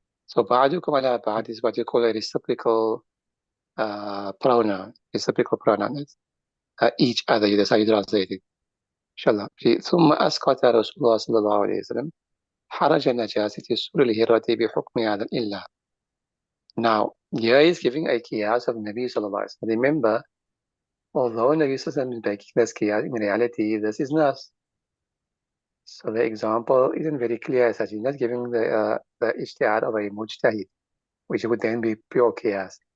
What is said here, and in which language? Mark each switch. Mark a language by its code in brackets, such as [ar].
[en] So [ar] بعضكم على بعض [en] is what you call a reciprocal pronoun. Reciprocal pronoun is each other. That's how you translate it. inshallah. [ar] ثم أسقط رسول الله صلى الله عليه وسلم حرج النجاسة سور الهرة بحكم هذا الإلا. [en] Now, here is giving a qiyas of Nabi sallallahu alaihi wasallam. Remember, although Nabi sallallahu alaihi wasallam is making this qiyas, in reality, this is nas. So the example isn't very clear as such. He's not giving the ijtihad of a mujtahid, which would then be pure qiyas.